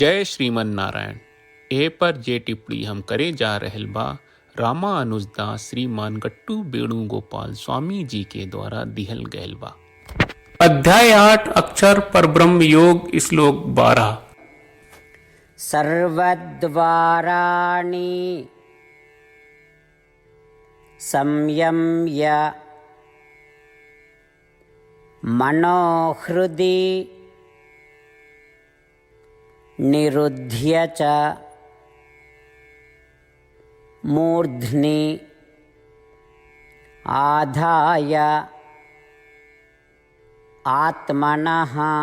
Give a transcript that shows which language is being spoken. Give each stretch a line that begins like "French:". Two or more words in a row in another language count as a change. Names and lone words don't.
Bhojpuri: जय श्रीमन नारायण। ए पर जे टिप्पणी हम करे जा रहल बा रामा अनुजदास श्रीमान गट्टू वेणुगोपाल स्वामी जी के द्वारा दिहल गयल बा। अध्याय 8 अक्षर परब्रह्म योग श्लोक 12।
Sanskrit: सर्वद्वाराणि संयम्य मनोहृदि निरुध्य च मूर्ध्नि आधाय आत्मनः